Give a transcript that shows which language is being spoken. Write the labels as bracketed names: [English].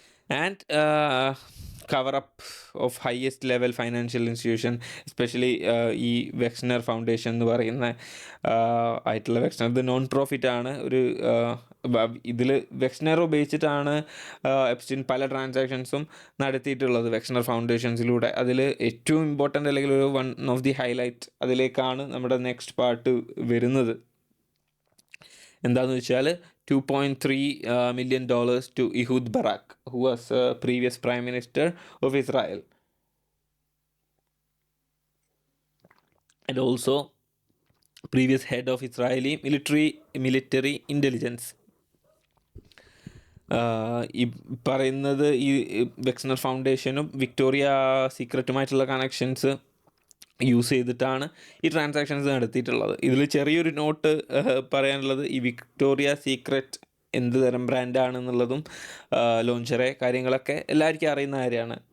[English] and cover up of highest level financial institution, [Malayalam] especially ഈ വെക്സ്നർ foundation എന്ന് പറയുന്ന ആയിട്ടുള്ള വെക്സ്നർ ഇത് നോൺ പ്രോഫിറ്റ് ആണ്. ഒരു ഇതിൽ വെക്സ്നർ ഉപയോഗിച്ചിട്ടാണ് എപ്സ്റ്റീൻ പല ട്രാൻസാക്ഷൻസും നടത്തിയിട്ടുള്ളത് വെക്സ്നർ ഫൗണ്ടേഷൻസിലൂടെ. അതിൽ ഏറ്റവും ഇമ്പോർട്ടൻ്റ് അല്ലെങ്കിൽ ഒരു വൺ ഓഫ് ദി ഹൈലൈറ്റ് അതിലേക്കാണ് നമ്മുടെ നെക്സ്റ്റ് പാർട്ട് വരുന്നത്. എന്താണെന്ന് വെച്ചാൽ [English] $2.3 million to Ehud Barak, who was previous Prime Minister of Israel, and also previous head of Israeli military intelligence. [Malayalam] ഈ പറയുന്നത് ഈ വെക്സ്നർ ഫൗണ്ടേഷനും വിക്ടോറിയ സീക്രട്ടുമായിട്ടുള്ള കണക്ഷൻസ് യൂസ് ചെയ്തിട്ടാണ് ഈ ട്രാൻസാക്ഷൻസ് നടത്തിയിട്ടുള്ളത്. ഇതിൽ ചെറിയൊരു നോട്ട് പറയാനുള്ളത്, ഈ വിക്ടോറിയ സീക്രട്ട് എന്ത് തരം ബ്രാൻഡാണെന്നുള്ളതും ലോഞ്ചറെ കാര്യങ്ങളൊക്കെ എല്ലാവർക്കും അറിയുന്ന കാര്യമാണ്.